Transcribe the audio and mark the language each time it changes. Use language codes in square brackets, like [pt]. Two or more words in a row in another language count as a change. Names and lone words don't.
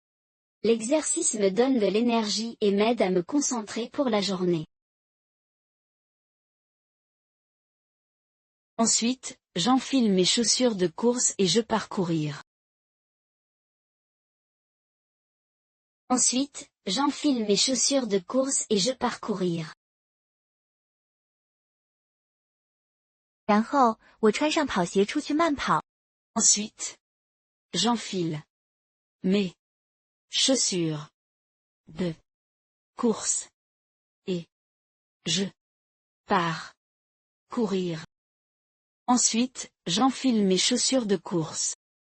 [fr] L'exercice me donne de l'énergie et m'aide à me concentrer pour la journée. Ensuite, j'enfile mes chaussures de course et je pars courir. Ensuite, j'enfile mes chaussures de course et je pars courir. [zh] 然后，我穿上跑鞋出去慢跑。 [fr] Ensuite, j'enfile mes chaussures de course et je pars courir. Ensuite, j'enfile mes chaussures de course.